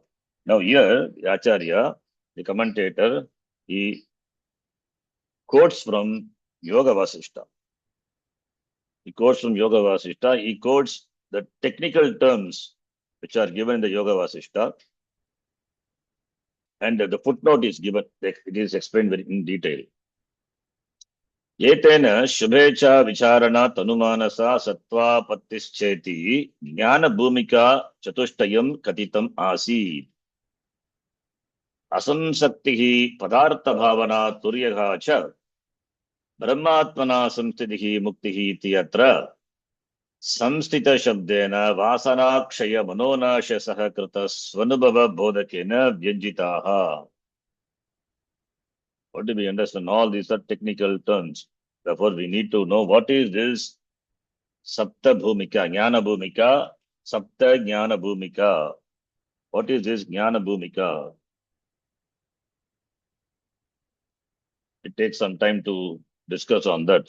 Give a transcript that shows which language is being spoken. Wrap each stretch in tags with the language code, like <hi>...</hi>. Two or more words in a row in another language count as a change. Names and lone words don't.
<en>Now here, Acharya, the commentator, he quotes from Yoga Vasishta. He quotes the technical terms which are given in the Yoga Vasishta, and the footnote is given, it is explained very in detail.</en> <sa>Yetena Shubhecha Vicharana Tanumanasa Sattva Pattischeti Jnana Bhumika Chatushtayam Katitam Asi Asamsaktihi Padartha Bhavana Turyaha Cha Brahmatmana Samstitihi Muktihi Tiyatra Samstita Shabdena Vasanakshaya Manonasha Sahakrita Svanubhava Bodhakena Vyajitaha.</sa> <en>What do we understand? All these are technical terms. Therefore, we need to know what is this</en> <sa>Sapta Bhumika, Jnana Bhumika, Sapta Jnana Bhumika.</sa> <en>What is this</en> <sa>Jnana Bhumika?</sa> <en>It takes some time to discuss on that.</en>